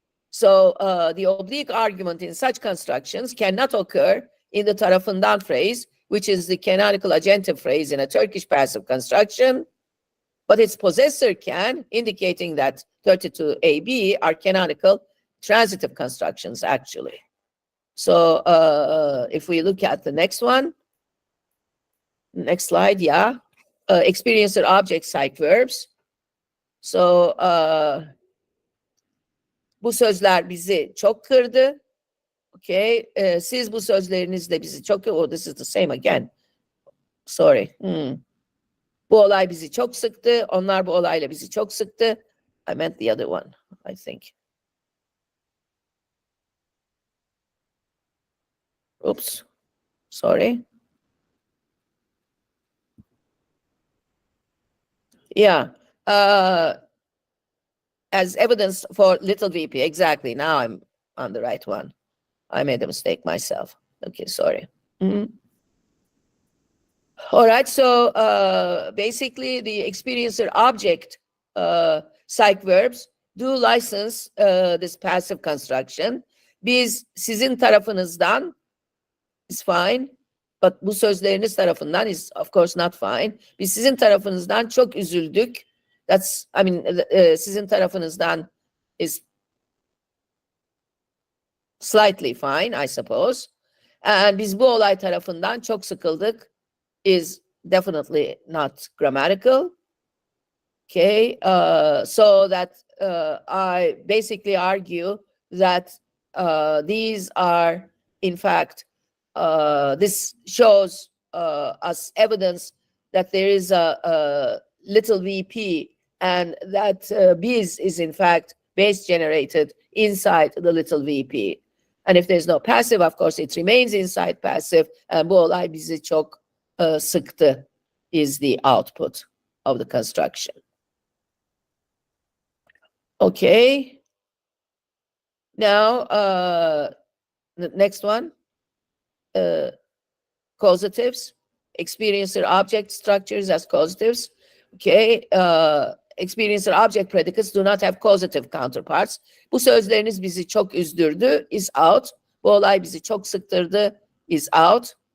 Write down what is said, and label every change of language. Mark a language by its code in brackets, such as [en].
[en] So the oblique argument in such constructions cannot occur in the tarafından phrase, which is the canonical agentive phrase in a Turkish passive construction, but its possessor can, indicating that 32AB are canonical transitive constructions, actually. So if we look at the next one, next slide, yeah. Experiencer object psych verbs. [tr] So bu sözler bizi çok kırdı. [en] Okay, [tr] siz bu sözlerinizle bizi çok, [en] oh, this is the same again. Sorry. [tr] Bu olay bizi çok sıktı. Onlar bu olayla bizi çok sıktı. [en] I meant the other one, I think. Oops. Sorry. Yeah. As evidence for little VP. Exactly. Now I'm on the right one. I made a mistake myself. Okay, sorry. All right. So basically the experiencer object psych verbs do license this passive construction. [tr] Biz sizin tarafınızdan [en] is fine. [tr] But bu sözleriniz tarafından [en] is of course not fine. [tr] Biz sizin tarafınızdan çok üzüldük. [en] That's, I mean, [tr] sizin tarafınızdan [en] is slightly fine, I suppose. [tr] And biz bu olay tarafından çok sıkıldık [en] is definitely not grammatical. Okay, so that I basically argue that these are, in fact, this shows us evidence that there is a little VP and that biz is in fact base generated inside the little VP. And if there's no passive, of course, it remains inside passive. And [tr] bu olay bizi çok sıktı [en] is the output of the construction. Okay. Now, the next one. Causatives, experiencer object structures as causatives. Okay, experiencer object predicates do not have causative counterparts. [tr] Bu sözleriniz bizi çok üzdürdü [en] is out. [tr] Bu olay bizi çok sıktırdı is out.